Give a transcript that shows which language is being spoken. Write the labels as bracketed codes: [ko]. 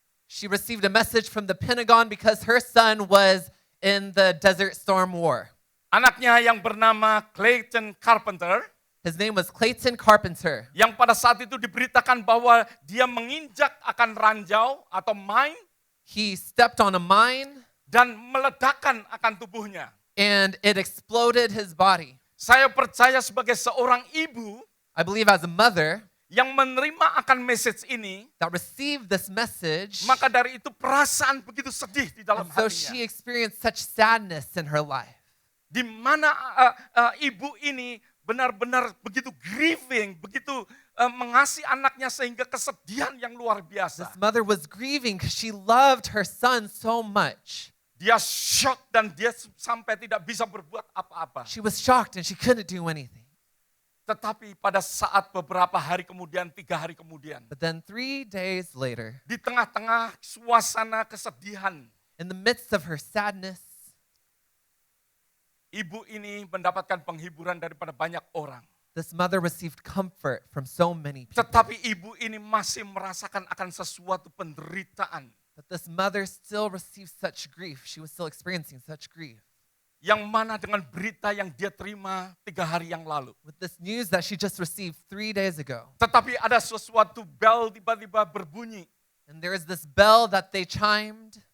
[en] She received a message from the Pentagon because her son was in the Desert Storm War. [id] Anaknya yang bernama Clayton Carpenter, [en] His name was Clayton Carpenter, [id] yang pada saat itu diberitakan bahwa dia menginjak akan ranjau atau mine [en] he stepped on a mine [id] dan meledakkan akan tubuhnya. [en] and it exploded his body. [id] Saya percaya sebagai seorang ibu [en] I believe as a mother [id] yang menerima akan message ini, [en] that received this message, [id] maka dari itu perasaan begitu sedih di dalam [en] and so [id] hatinya. [en] she experienced such sadness in her life. [id] Di mana ibu ini benar-benar begitu grieving, begitu mengasihi anaknya sehingga kesedihan yang luar biasa. [en] This mother was grieving because she loved her son so much. [id] Dia shock dan dia sampai tidak bisa berbuat apa-apa. [en] She was shocked and she couldn't do anything. [id] Tetapi pada saat beberapa hari kemudian, 3 hari kemudian, [en] But then 3 days later, [id] di tengah-tengah suasana kesedihan, [en] in the midst of her sadness, [id] ibu ini mendapatkan penghiburan daripada banyak orang. [en] this mother received comfort from so many people. [id] Tetapi ibu ini masih merasakan akan sesuatu penderitaan [en] But this mother still received such grief. She was still experiencing such grief. [id] yang mana dengan berita yang dia terima 3 hari yang lalu. [en] With this news that she just received 3 days ago. [id] Tetapi ada sesuatu bel tiba-tiba berbunyi [en] And there is this bell that they chimed.